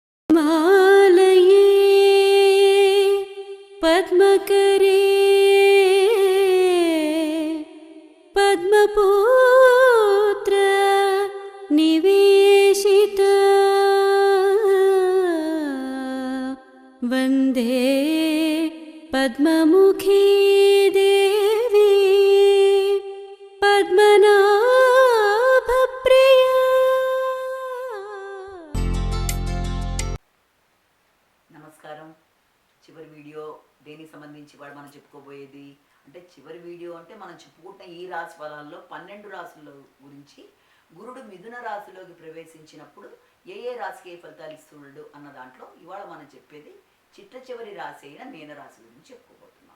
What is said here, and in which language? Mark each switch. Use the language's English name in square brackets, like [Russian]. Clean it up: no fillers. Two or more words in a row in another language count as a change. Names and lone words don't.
[Sanskrit] मालये पद्मकरे पद्मपुत्र निवेशित वन्दे पद्ममुखी देवी पद्मनाभप्रिया। [Telugu] నమస్కారం. చివరి వీడియో దేనికి సంబంధించి వాడు మనం చెప్పుకోబోయేది అంటే చివరి వీడియో అంటే మనం చెప్పుకుంటున్న ఈ రాశి ఫలాల్లో 12 రాశుల గురించి గురుడు మిథున రాశిలోకి ప్రవేశించినప్పుడు ఏ ఏ రాశికి ఏ ఫలితాలు ఇస్తున్నాడు అన్న దాంట్లో ఇవాళ మనం చెప్పేది చిట్ట చివరి రాశి అయిన మీనరాశి గురించి చెప్పుకోబోతున్నాం.